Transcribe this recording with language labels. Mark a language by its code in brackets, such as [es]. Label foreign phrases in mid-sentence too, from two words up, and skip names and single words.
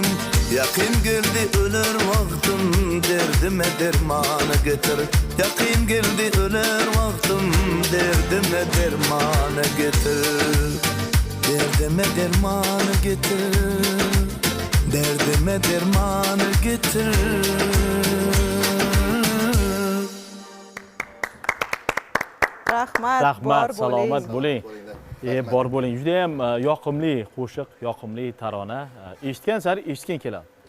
[tr] Yakın geldi ölür vaktim, derdime dermanı getir. Yakın geldi ölür vaktim, derdime dermanı getir. Derdime dermanı getir. Derdime dermanı getir. [uz] Rahmat, salomat bo'ling. Bor bo'ling. Juda ham yoqimli qo'shiq, yoqimli tarona. Eshitgan sari eshitgan keladi.